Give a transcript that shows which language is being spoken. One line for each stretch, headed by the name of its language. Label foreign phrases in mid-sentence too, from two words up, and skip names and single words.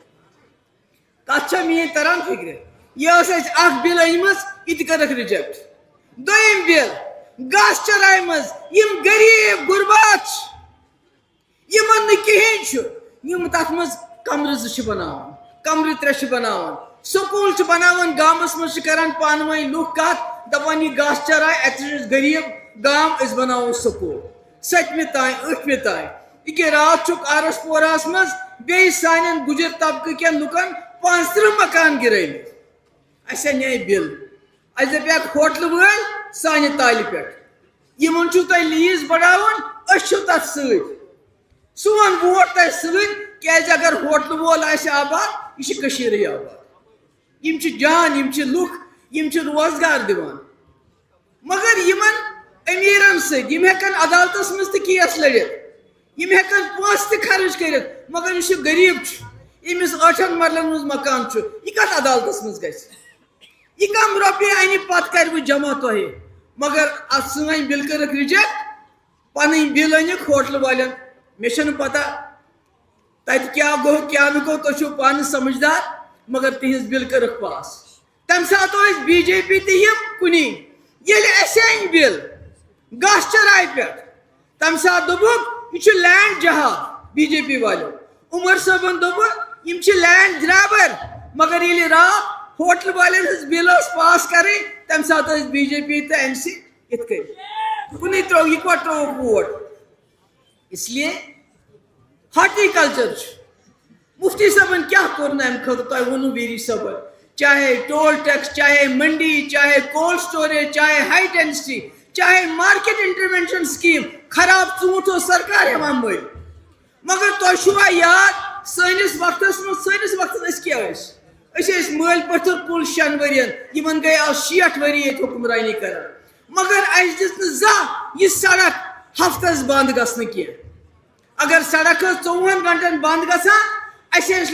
Kashmiri: کتھ چھا میٲنۍ تران فِکرِ یہ ٲس اسہِ اکھ بِل أنمٕژ یہِ تہِ کٔرٕکھ رِجیکٹ دوٚیِم بِل گاسہٕ چراے منٛز یِم غریٖب غُربات چھِ یِمن نہٕ کِہیٖنۍ چھُ یِم تتھ منٛز کمرٕ 2 چھِ بناوان کمرٕ 3 چھِ بناوان سکوٗل چھِ بناوان گامس منٛز چھِ کران پانہٕ ؤنۍ لُکھ کتھ دپان یہِ گاسہٕ چراے اتہِ چھِ غریٖب گام أسۍ بناوو سکوٗل 7 تان 8 تان یہ رات آرس پوراس مز بی سان گجر طبقہ کن لکن 35 مکان گرمت اس نئے بل اس دپیک ہوٹل ول سانہ تالہ پہ یمن چھو تہ لیز بڑھاون اس چھو تتھ ست سون ووٹ تہ ست کیاز اگر ہوٹل وول آسہ آباد یہ کشیرے آباد یم چھ جان یم چھ لوک یم چھ روزگار دیوان مگر یمن امیرن ست یم ہیکن عدالتس مز تہ کیس لڑت یم ہیکن پونسہ تہ خرچ کرت مگر یہ غریب یمس 8 مرلن مز مکان یہ کت عدالتس مز گژھِ یہ کم روپیہ انہ پتہ کر جمع تہ مگر ات سن بل کرک ریجیکٹ پن بل انک ہوٹل والن مے چھنہ پتہ تت کیا گو کیا نہ گو تھی پانہ سمجھدار مگر تہذ بل کرک پاس تمہ سات بی جے پی تہ کنی یل اس ان بل گاس چرائی پہ تمہ سات دبک یہ لینڈ جہاد بی جے پی والو عمر صٲبن دوٚپ یم چھ
English: land grabber
Kashmiri: مگر یل رات ہوٹل والن ہز بل پاس کریں تمہ سات بی جے پی تو این سی ات کن ترو یہ کٹ ترو ووٹ
Urdu: اس لیے
Kashmiri: ہارٹیکلچر مفتی صاحبن کیا کور نا امہ خاطر تہ ونو ویری صبر چاہے
English: toll tax
Kashmiri: چاہے منڈی چاہے
English: cold storage
Kashmiri: چاہے
English: high density
Kashmiri: چاہے
English: market intervention scheme
Kashmiri: خراب ژوٗنٛٹھ اوس سرکار ہیوان مٔلۍ مگر تۄہہِ چھُوا یاد سٲنِس وقتس أسۍ کیٛاہ ٲسۍ مٲلۍ پٔتھٕر کُل 6 ؤرین یمن گٔے آز 60 ؤری ییٚتہِ حُکمرٲنی کران مگر اَسہِ دِژ نہٕ زانٛہہ یہِ سڑک ہفتس بنٛد گژھنہٕ کینٛہہ اگر سڑک ٲس 24 گنٹن بنٛد گژھان اَسہِ ٲسۍ